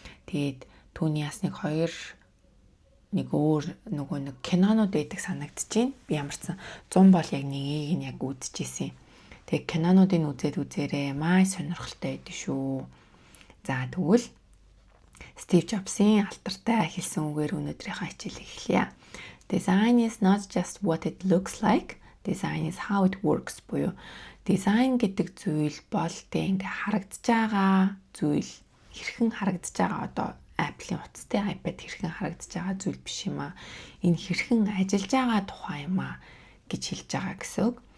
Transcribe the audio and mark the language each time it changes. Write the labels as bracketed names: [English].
[Mongolian] Тэгээд түүний бас нэг өөр нэг кинонууд байдаг санагдчихээн. Би ямар ч 100 бол яг нэгийг нь яг үзчихсэн. Тэгээд кинонуудыг үзээд үзээрэй. Маш сонирхолтой байдаг шүү. За тэгвэл Стив Джобсын алдартай хэлсэн үгээр өнөөдрийнхөө хичээлийг эхлэе. [English] Design is not just what it looks like. Design is how it works [Mongolian] буюу дизайн гэдэг зүйл бол ингээ харагдаж байгаа зүйл, хэрхэн харагдаж байгаа Apple-ийн утастай iPad хэрхэн харагдаж байгаа зүйл биш юм аа. Энэ хэрхэн ажиллаж байгаа тухай юм аа гэж хэлж байгаа гэсэн үг.